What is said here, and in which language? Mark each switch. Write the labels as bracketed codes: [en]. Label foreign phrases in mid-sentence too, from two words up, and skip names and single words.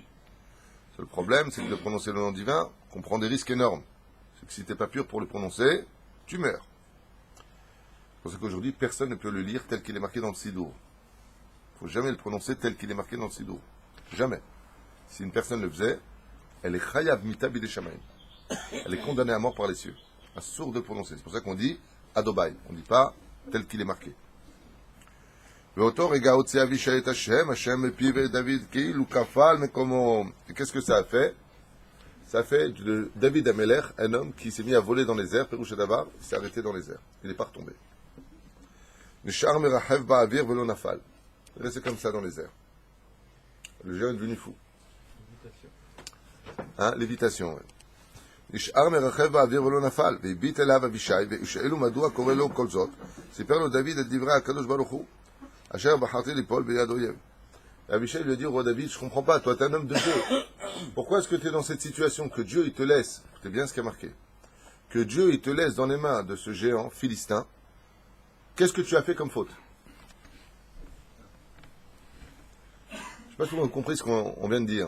[fr] Le problème, c'est que de prononcer le nom divin, on prend des risques énormes. C'est que si tu n'es pas pur pour le prononcer, tu meurs. C'est pour ça qu'aujourd'hui, personne ne peut le lire tel qu'il est marqué dans le Sidour. Il ne faut jamais le prononcer tel qu'il est marqué dans le Sidour. Jamais. Si une personne le faisait, elle est [he] חייב מיתה בידי שמים. [fr] Elle est condamnée à mort par les cieux. À sourd de prononcer. C'est pour ça qu'on dit adobai. On ne dit pas tel qu'il est marqué. Et qu'est-ce que ça a fait? Ça a fait de David Amelech un homme qui s'est mis à voler dans les airs, [he] פירוש דבר, [fr] il s'est arrêté dans les airs. Il n'est pas retombé. Il est resté comme ça dans les airs. Le géant est devenu fou. Hein? Lévitation, oui. [he] נשאר מרחב באוויר ולא נפל, והביט אליו אבישי, וישאלו מדוע קורא לו כל זאת, סיפר לו דוד את דברי הקדוש ברוך הוא, אשר בחרתי ליפול ביד אויב. [fr] Abishai lui a dit au roi David, je comprends pas, toi tu es un homme de Dieu. Pourquoi est-ce que tu es dans cette situation que Dieu il te laisse, c'est bien ce qui a marqué, que Dieu il te laisse dans les mains de ce géant philistin? Qu'est-ce que tu as fait comme faute? Je ne sais pas si vous avez compris ce qu'on vient de dire.